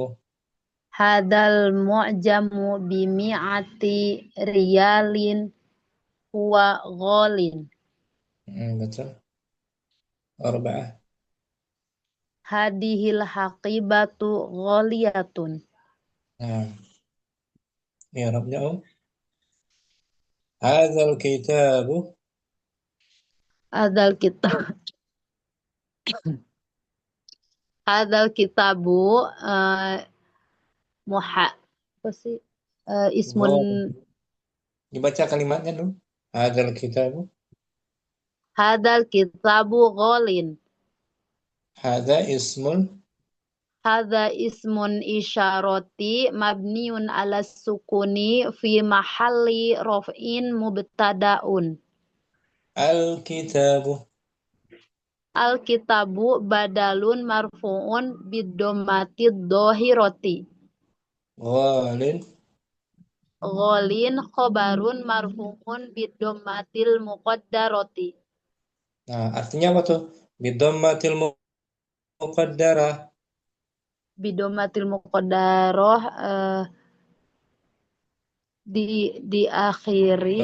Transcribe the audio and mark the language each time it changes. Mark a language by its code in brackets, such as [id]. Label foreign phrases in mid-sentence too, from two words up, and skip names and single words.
[ar] هذا المعجم بمائة ريال هو غالٍ. [id] Betul. Arba'ah. [ar] هذه الحقيبة غالية. [id] Nah, i'rabnya [ar] هذا الكتاب. هذا الكتاب هذا الكتاب [id] apa sih? [ar] Ismun [id] Dibaca kalimatnya dulu. [ar] هذا الكتاب. هذا الكتاب غالٍ. هذا اسم. هذا اسم إشارة مبني على السكون في محل رفع مبتدأ. Al-kitabu. الكتاب بدل مرفوع بالضمة الظاهرة. Ghalin. غالٍ خبر مرفوع بالضمة المقدرة. [id] Nah, artinya apa tuh? [ar] بالضمة المقدرة. بالضمة المقدرة diakhiri